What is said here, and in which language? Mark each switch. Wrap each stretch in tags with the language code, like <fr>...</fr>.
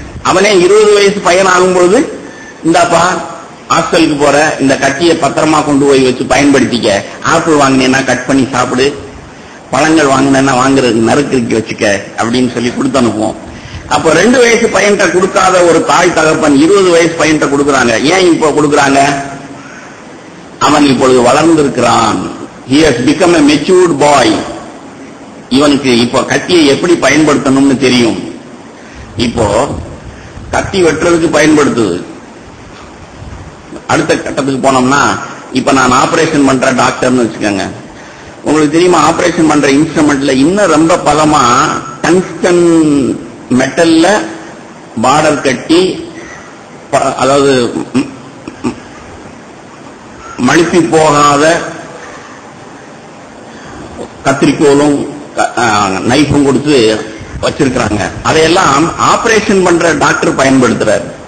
<ta>அவனே 20 வயசு பையன் ஆகும்பொழுது, இந்தாப்பா ஹாஸ்டலுக்கு போற, இந்த கட்டியை பத்திரமா கொண்டு போய் வச்சு பயன்படுத்திக்க. ஆப்பிள் வாங்கினேன்னா கட் பண்ணி சாப்பிடு, பழங்கள் வாங்கினேன்னா வாங்குறதுக்கு நறுக்கு வச்சுக்க அப்படின்னு சொல்லி கொடுத்து அனுப்புவோம். அப்போ 2 வயசு பையன்கிட்ட கொடுக்காத ஒரு தாய் தகப்பன் 20 வயசு பையன்கிட்ட கொடுக்கறாங்க. ஏன் இப்போ கொடுக்கறாங்க? அவன் இப்பொழுது வளர்ந்திருக்கிறான்.</ta> <en>He has become a matured boy.</en> <ta>இவனுக்கு இப்போ கத்தியை எப்படி பயன்படுத்தணும்னு தெரியும். இப்போ கத்தி வெட்டுறதுக்கு பயன்படுத்துது. அடுத்த கட்டத்துக்கு போனோம்னா, இப்ப நான் ஆபரேஷன் பண்ற டாக்டர்னு வச்சுக்கோங்க. உங்களுக்கு தெரியுமா, ஆபரேஷன் பண்ற இன்ஸ்ட்ருமெண்ட்ல இன்னும் ரொம்ப பலமா டங்ஸ்டன் மெட்டல்ல பார்டர் கட்டி, அதாவது மழுப்பி போகாத கத்திரிக்கோலும் நைஃபும் கொடுத்து வச்சிருக்கிறாங்க. அதையெல்லாம் ஆபரேஷன் பண்ற டாக்டர் பயன்படுத்துறாரு.</ta>